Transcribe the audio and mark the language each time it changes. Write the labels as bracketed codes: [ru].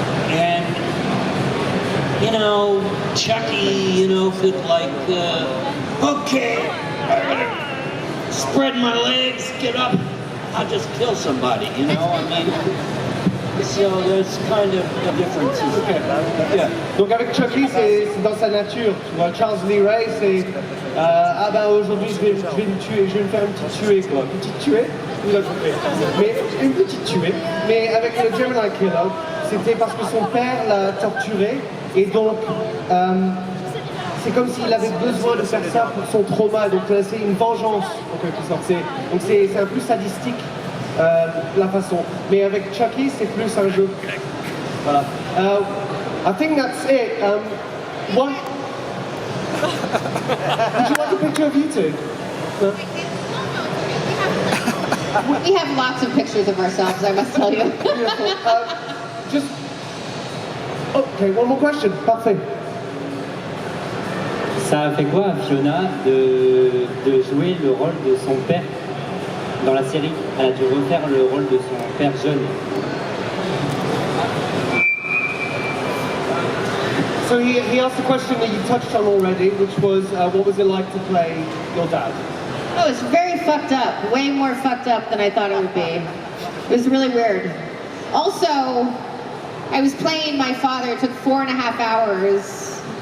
[en] And, you know, Chucky, you know, could like, okay, I gotta spread my legs, get up, I'll just kill somebody, you know, I mean, so there's kind of a difference. Yeah. [fr] Donc avec Chucky, c'est dans sa nature. Tu vois, Charles Lee Ray, c'est ah ben aujourd'hui je vais me tuer, je vais me faire une petite tuée quoi. Une petite tuée, vous l'avez compris. Mais une petite tuée. Mais avec le Gemini Killer, c'était parce que son père l'a torturé et donc c'est comme s'il avait besoin de faire ça pour son trauma. Donc c'est une vengeance en quelque sorte. Donc c'est un peu sadistique. La façon. Mais avec Chucky, c'est plus un jeu. Voilà. [en] I think that's it. What? Would you like a picture of you two? No? We have lots of pictures of ourselves, I must tell you. Beautiful. Just. Okay, one more question. [fr] Parfait. Ça a fait quoi à Fiona de jouer le rôle de son père dans la série? Elle a dû refaire le rôle de son père jeune. [en] So he asked a question that you touched on already, which was, what was it like to play your dad? Oh, it's very fucked up. Way more fucked up than I thought it would be. It was really weird. Also, I was playing my father. It took 4.5 hours.